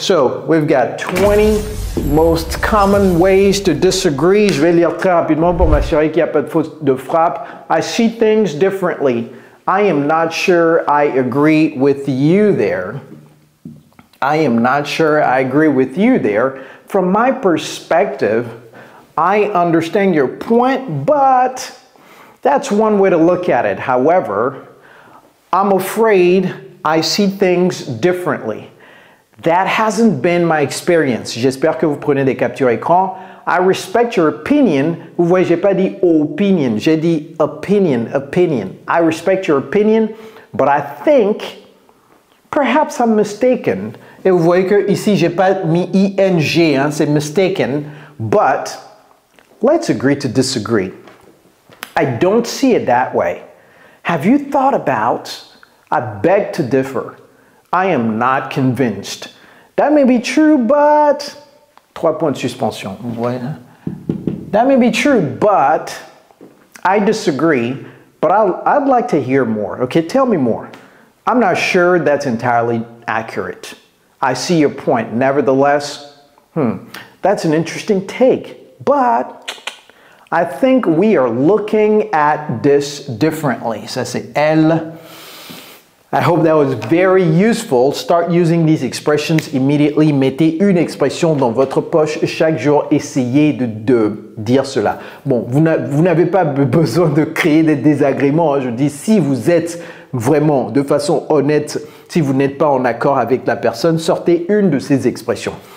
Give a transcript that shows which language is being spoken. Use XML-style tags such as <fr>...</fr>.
<en>So, we've got 20 most common ways to disagree.</en> <fr>Je vais lire très rapidement pour m'assurer qu'il n'y a pas de faute de frappe.</fr> <en>I see things differently. I am not sure I agree with you there. I am not sure I agree with you there. From my perspective, I understand your point, but that's one way to look at it. However, I'm afraid I see things differently. That hasn't been my experience.</en> <fr>J'espère que vous prenez des captures écran.</fr> <en>I respect your opinion.</en> <fr>Vous voyez, j'ai pas dit opinion, j'ai dit opinion.</fr> <en>I respect your opinion, but I think perhaps I'm mistaken.</en> <fr>Et vous voyez que ici, j'ai pas mis ing, hein, c'est mistaken,</fr> <en>but let's agree to disagree. I don't see it that way. Have you thought about, I beg to differ. I am not convinced. That may be true, but</en> <fr>3 points de suspension.</fr> <en>That may be true, but I disagree, but I'd like to hear more. Okay, tell me more. I'm not sure that's entirely accurate. I see your point. Nevertheless, that's an interesting take, but I think we are looking at this differently.</en> <fr>Ça c'est elle.</fr> <en>I hope that was very useful. Start using these expressions immediately.</en> <fr>Mettez une expression dans votre poche chaque jour. Essayez de dire cela. Bon, vous n'avez pas besoin de créer des désagréments. Hein. Je dis, si vous êtes vraiment, de façon honnête, si vous n'êtes pas en accord avec la personne, sortez une de ces expressions.</fr>